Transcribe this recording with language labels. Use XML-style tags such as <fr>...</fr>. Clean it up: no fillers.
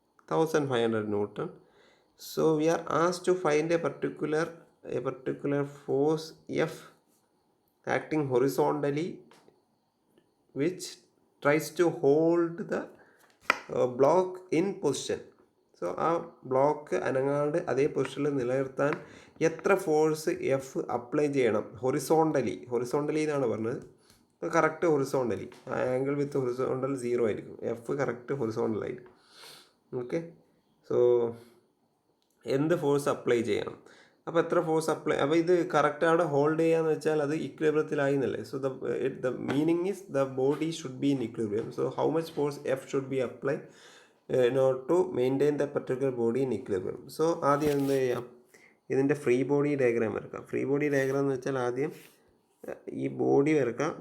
<en>1500 Newton. So we are asked to find a particular force F acting horizontally which tries to hold the block in position.</en> <ml>So ആ block അനങ്ങാണ്ട് അതേ പൊസിഷനിൽ നിലനിർത്താൻ എത്ര force F apply ചെയ്യണം? Horizontally എന്നാണ് പറഞ്ഞത്. അപ്പോൾ കറക്റ്റ് ഹൊറിസോണ്ടലി, ആ ആംഗിൾ വിത്ത് ഹൊറിസോണ്ടൽ 0 ആയിരിക്കും. F correct ഹൊറിസോണ്ടലായിരിക്കും. ഓക്കെ. സോ എന്ത് ഫോഴ്സ് അപ്ലൈ ചെയ്യണം? അപ്പോൾ എത്ര ഫോഴ്സ് അപ്ലൈ, അപ്പോൾ ഇത് കറക്റ്റ് അവിടെ ഹോൾഡ് ചെയ്യാന്ന് വെച്ചാൽ അത് ഇക്വിലിബ്രിയത്തിലായി എന്നല്ലേ.</ml> <en>So the meaning is the body should be in equilibrium. So how much force F should be apply in order to maintain the particular body in equilibrium.</en> <ml>So ആദ്യം എന്ത് ചെയ്യാം? ഇതിൻ്റെ ഫ്രീ ബോഡി ഡയഗ്രാം വരക്കാം. Free body diagram എന്ന് വെച്ചാൽ ആദ്യം ഈ body വരക്കാം.</ml>